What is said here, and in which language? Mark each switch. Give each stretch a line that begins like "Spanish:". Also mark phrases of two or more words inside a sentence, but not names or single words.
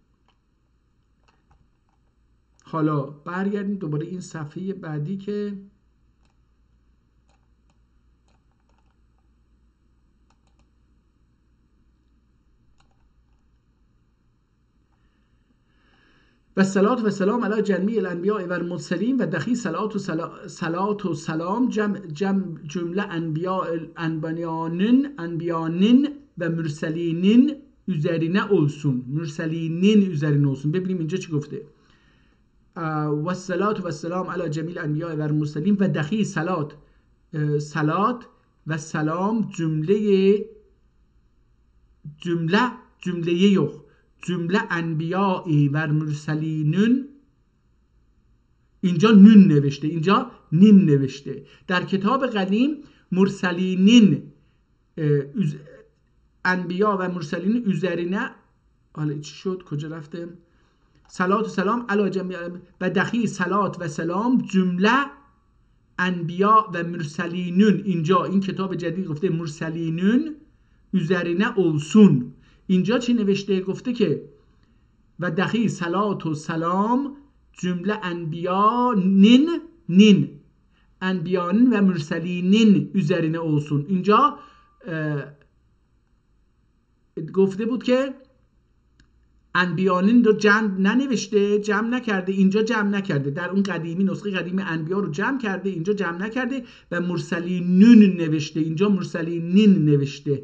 Persian: حالا برگردیم دوباره این صفحه بعدی که
Arabic: و صلات و سلام علی جمیع الانبیاء و المرسلین
Ottoman Turkish: و دخی صلات و سلام جمله انبیانین و مرسلینین üzerine olsun. مرسلینین üzerine olsun.
Persian: ببینیم اینجا چی گفته.
Arabic: و صلات و سلام علی جمیع الانبیاء و المرسلین
Ottoman Turkish: و دخی صلات و سلام جمله انبیاء و مرسلینون.
Persian: اینجا نون نوشته، اینجا نین نوشته. در کتاب قدیم
Ottoman Turkish: مرسلینین انبیاء و مرسلین üzerine،
Persian: حالا چی شد؟ کجا رفته؟
Arabic: صلات و سلام علی جمیع
Ottoman Turkish: و دخی صلات و سلام جمله انبیاء و مرسلینون.
Persian: اینجا این کتاب جدید گفته
Ottoman Turkish: مرسلینون üzerine olsun.
Persian: اینجا چی نوشته؟ گفته که
Ottoman Turkish: و دخی صلات و سلام جمله انبیانین و مرسلینین üzerine olsun.
Persian: اینجا گفته بود که انبیانین رو جمع ننوشته، جمع نکرده، اینجا جمع نکرده. در اون قدیمی نسخه قدیمی انبیا رو جمع کرده، اینجا جمع نکرده و مرسلینون نوشته، اینجا مرسلینین نوشته.